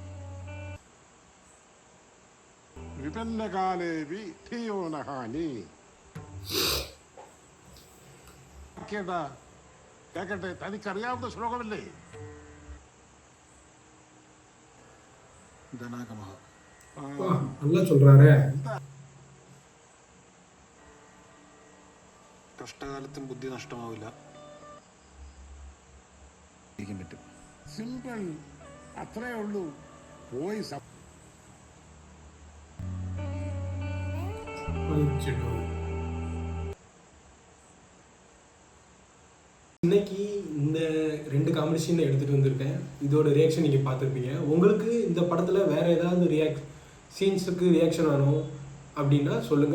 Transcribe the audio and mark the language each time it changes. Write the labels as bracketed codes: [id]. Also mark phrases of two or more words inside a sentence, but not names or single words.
[sa] വിപന്നകാലേ വിധിയോനഹാനി. [ml] കേക്കട്ടെ, തനിക്കറിയാവുന്ന ശ്ലോകമല്ലേ? [sa] ധനാഗമ. [ta] நல்லா சொல்றாரே. [ml] കഷ്ടകാലത്തും ബുദ്ധി നഷ്ടമാവില്ല. ഇരിക്കാൻ പറ്റും. സിമ്പിൾ, അത്രേ ഉള്ളൂ. പോയി [ta] இன்னைக்கு இந்த 2 [en] comedy scene [ta] எடுத்துகிட்டு வந்திருக்கேன். இதோட ரியாக்ஷன் நீங்கள் பார்த்துருப்பீங்க. உங்களுக்கு இந்த படத்தில் வேறு ஏதாவது [en] scenes reaction [ta] வேணும் அப்படின்னா சொல்லுங்கள்.